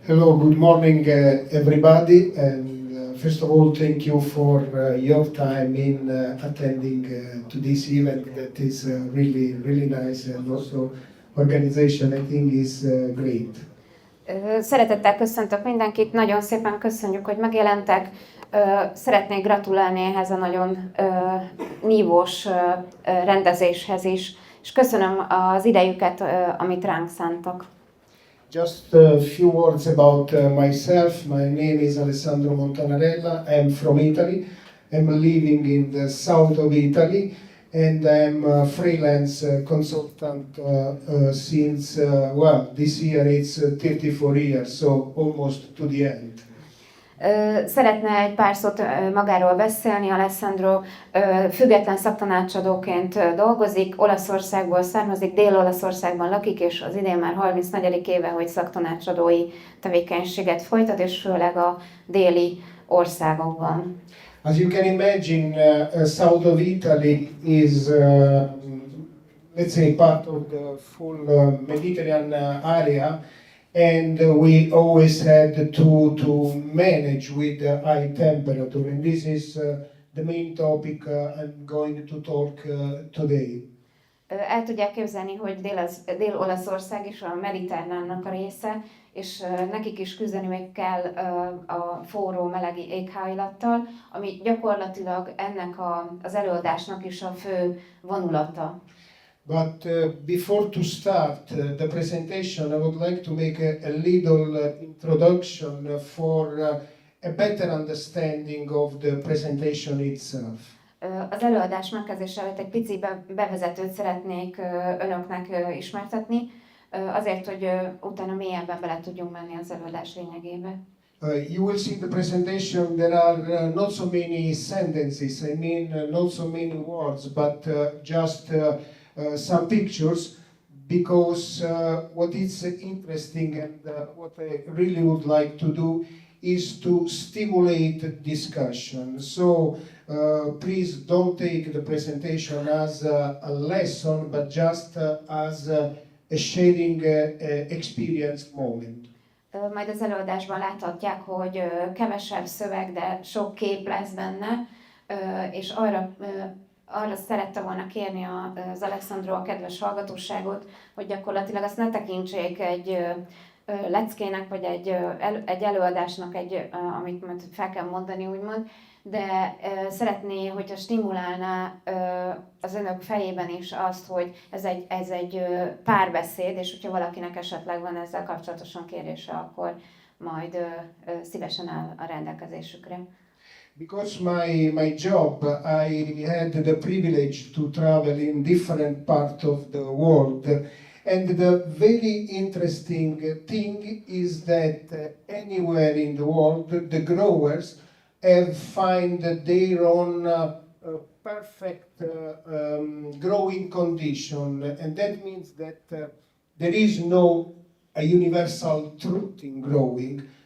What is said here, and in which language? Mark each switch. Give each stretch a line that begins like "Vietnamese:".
English: Hello, good morning, everybody, and first of all, thank you for your time in attending to this event that is really, really nice, and also organization, I think, is great.
Hungarian: Szeretettel köszöntök mindenkit, nagyon szépen köszönjük, hogy megjelentek. Szeretnék gratulálni ehhez a nagyon nívós rendezéshez is, és köszönöm az idejüket, amit ránk szántak.
English: Just a few words about myself. My name is Alessandro Montanarella. I'm from Italy. I'm living in the south of Italy, and I'm a freelance consultant since, this year it's 34 years, so almost to the end.
Hungarian: Szeretne egy pár szót magáról beszélni. Alessandro független szaktanácsadóként dolgozik, Olaszországból származik, Dél-Olaszországban lakik, és az idén már 34. éve, hogy szaktanácsadói tevékenységet folytat, és főleg a déli országokban.
English: As you can imagine, south of Italy is, let's say, part of the full Mediterranean area. And we always had to manage with the high temperature, and this is the main topic I'm going to talk today.
Hungarian: El tudják képzelni, hogy Dél-Olaszország is a mediterránnak a része, és nekik is küzdeniük kell a forró, meleg éghajlattal, ami gyakorlatilag ennek az előadásnak is a fő vonulata.
English: But before to start the presentation, I would like to make a little introduction for a better understanding of the presentation itself.
Hungarian: Az előadás megkezdése előtt egy pici bevezetőt szeretnék önöknek ismertetni, azért, hogy utána mélyebben bele tudjunk menni az előadás lényegébe.
English: You will see the presentation, there are not so many sentences, I mean not so many words, but just some pictures, because what is interesting and what I really would like to do is to stimulate discussion. So please don't take the presentation as a lesson, but just as a sharing experience moment.
Hungarian: Majd az előadásban láthatják, hogy kevesebb szöveg, de sok kép lesz benne, és arra szerette volna kérni az Alessandro a kedves hallgatóságot, hogy gyakorlatilag azt ne tekintsék egy leckének, vagy egy előadásnak, amit majd fel kell mondani, úgymond, de szeretné, hogyha stimulálná az önök fejében is azt, hogy ez egy párbeszéd, és hogyha valakinek esetleg van ezzel kapcsolatosan kérése, akkor majd szívesen áll a rendelkezésükre.
English: Because my job, I had the privilege to travel in different parts of the world, and the very interesting thing is that anywhere in the world, the growers have find their own perfect growing condition, and that means that there is no a universal truth in growing.